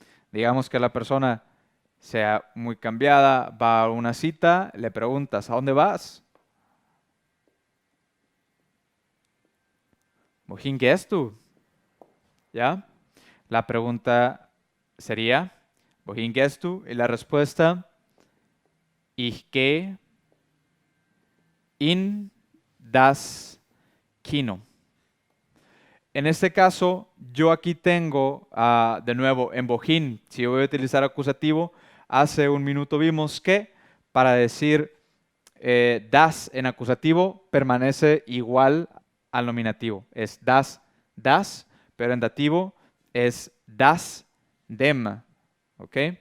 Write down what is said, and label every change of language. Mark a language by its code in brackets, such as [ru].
[es] Digamos que la persona sea muy cambiada, va a una cita, le preguntas, ¿a dónde vas? [de] ¿Wohin gehst du? [es] ¿Ya? La pregunta sería, [de] ¿Wohin gehst du? [es] Y la respuesta, [de] Ich gehe in das Kino. [es] En este caso, yo aquí tengo, de nuevo, en Wohin, si yo voy a utilizar acusativo, hace un minuto vimos que para decir das en acusativo permanece igual al nominativo. Es das, pero en dativo es das dem. ¿Ok?